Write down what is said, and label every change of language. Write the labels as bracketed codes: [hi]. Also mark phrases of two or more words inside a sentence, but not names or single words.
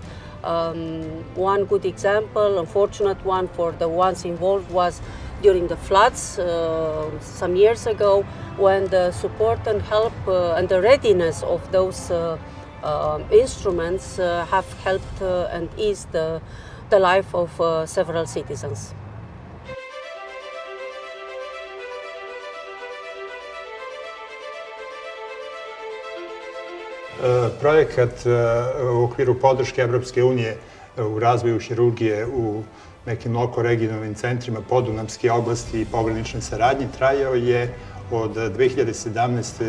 [en] One good example, unfortunate one for the ones involved, was during the floods some years ago, when the support and help and the readiness of those instruments have helped and eased the life of several citizens. [sr] Projekat u okviru podrške Evropske unije u razvoju hirurgije u nekim lokoregionalnim centrima podunavske oblasti i pogranične saradnje trajao je od 2017.